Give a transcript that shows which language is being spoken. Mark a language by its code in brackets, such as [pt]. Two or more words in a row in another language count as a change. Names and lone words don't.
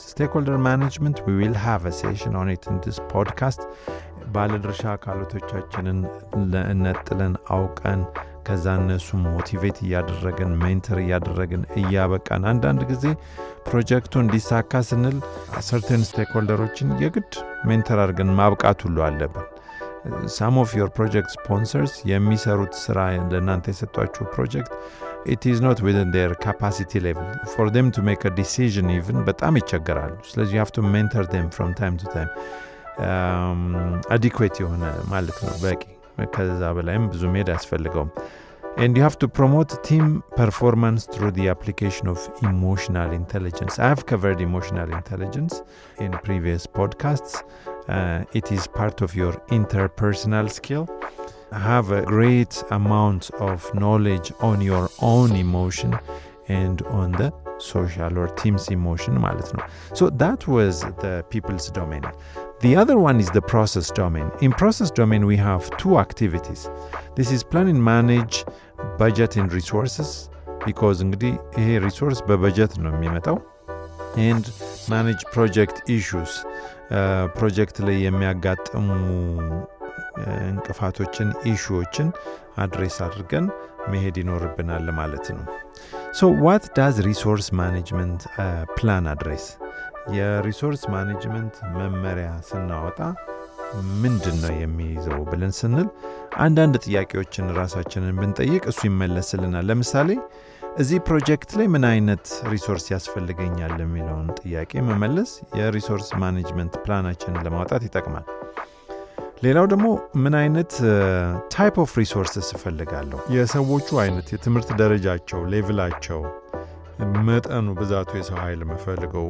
[en] Stakeholder management, we will have a session on it in this podcast. [am] ባለድርሻ አካላቶቻችንን ለእነጥለን አውቀን ከዛ እነሱ ሞቲቬት እያደረግን ሜንተር እያደረግን እያበቃን አንዳንድ ጊዜ ፕሮጀክቱ እንዲሳካ ስንል [en] certain stakeholdeሮችን [am] የግድ ሜንተር አድርገን ማብቃት ሁሉ አለብን [en] Some of your project sponsors [am] የሚሰሩት ስራ ለእናንተ የሰጧችሁ ፕሮጀክት [en] it is not within their capacity level for them to make a decision even [am] በጣም ይቸገራሉ ስለዚህ [en] you have to mentor them from time to time adequate [am] የሆነ ማለት ነው በቂ ከዛ በላይም ብዙ ሜዳ [en] ያስፈልገውም and you have to promote team performance through the application of emotional intelligence I have covered emotional intelligence in previous podcasts it is part of your interpersonal skill have a great amount of knowledge on your own emotion and on the social or team's emotion [am] ማለት ነው [en] so that was the people's domain the other one is the process domain in process domain we have two activities this is plan and manage budget and resources because [am] እንግዲህ ይሄ ሪሶርስ በበጀት ነው የሚመጣው [en] and manage project issues [am] ፕሮጀክት ላይ የሚያጋጥሙ እንቅፋቶችን [en] issues address [am] አድርገን መሄድ ይኖርብናል ማለት ነው [en] so what does resource management plan address resource management [am] መመሪያ ስናወጣ ምንድነው የሚይዘው ብለን ስንል አንዳንድ ጥያቄዎችን ራሳችንን ብንጠይቅ እሱ ይመለስልናል ለምሳሌ እዚህ ፕሮጀክት ላይ ምን አይነት ሪሶርስ ያስፈልገኛል የሚለውን ጥያቄ መመለስ [en] resource management [am] ፕላናችንን ለማውጣት ይጠቅማል ሌላው ደግሞ ምን አይነት [en] type of resources [am] እፈልጋለሁ የሰዎቹ አይነት የትምህርት ደረጃቸው ሌቭላቸው መጠኑ ብዛቱ የሰው ኃይል መፈልገው